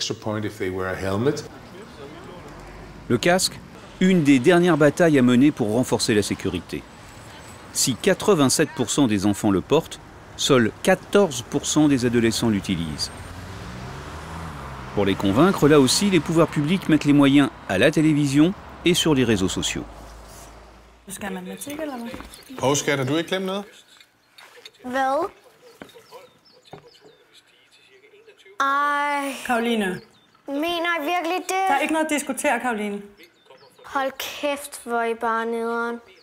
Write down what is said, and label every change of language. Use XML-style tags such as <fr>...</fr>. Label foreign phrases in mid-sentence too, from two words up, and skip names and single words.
<fr>Le casque, une des dernières batailles à mener pour renforcer la sécurité. Si 87% des enfants le portent, seuls 14% des adolescents l'utilisent. Pour les convaincre, là aussi, les pouvoirs publics mettent les moyens à la télévision et sur les réseaux sociaux.</fr> <da>Poske, kan du ikke klemme noget? Hvad? Caroline. Mener I virkelig det? Der er ikke noget at diskutere, Caroline. Hold kæft, hvor I bare nederen.</da>